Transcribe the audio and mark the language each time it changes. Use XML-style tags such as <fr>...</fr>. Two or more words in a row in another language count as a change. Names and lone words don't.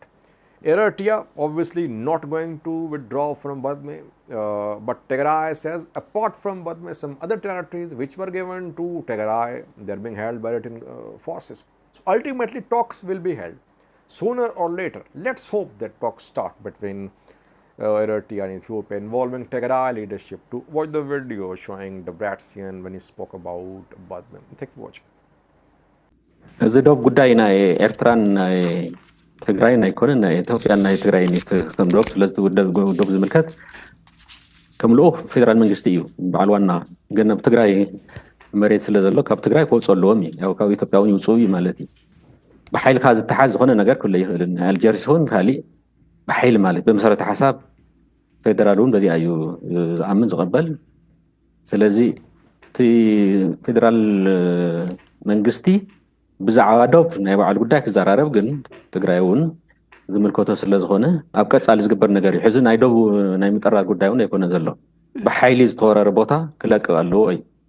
<en>Eritrea obviously not going to withdraw from Badme, but Tigray says apart from Badme, some other territories which were given to Tigray, they are being held by Eritrean forces. So ultimately talks will be held sooner or later. Let's hope that talks start between Eritrea and Ethiopia involving Tigray leadership. To watch the video showing Debretsion when he spoke about Badme. Thank you for watching.</en> <ti>እዚ ዶብ ጉዳይ ናይ ኤርትራን ናይ ትግራይን ኣይኮነን ናይ ኢትዮጵያን ናይ ትግራይን ከም ዶብ ስለዚ ዶብ ዝምልከት ከምልኦ ፌደራል መንግስቲ እዩ በዓል ዋና ግን ኣብ ትግራይ መሬት ስለ ዘሎ ካብ ትግራይ ክወፅኡ ኣለዎም እዩ ያው ካብ ኢትዮጵያ እውን ይውፅኡ እዩ ማለት እዩ ብሓይልካ ዝተሓዝ ዝኾነ ነገር ኩሉ ይኽእል ኣልጀርስ ይኹን ካሊእ ብሓይሊ ማለት በመሰረተ ሓሳብ ፌደራል እውን በዚኣ እዩ ዝኣምን ዝቐበል ስለዚ እቲ ፌደራል መንግስቲ ብዛዕባ ዶብ ናይ በዓል ጉዳይ ክዘራረብ ግን ትግራይ እውን ዝምልከቶ ስለ ዝኾነ ኣብ ቀጻሊ ዝግበር ነገር እዩ ሕዚ ናይ ዶብ ናይ ምጥራር ጉዳይ እውን ኣይኮነ ዘሎ ብሓይሊ ዝተወረረ ቦታ ክለቅቕ ኣለዎ እዩ</ti>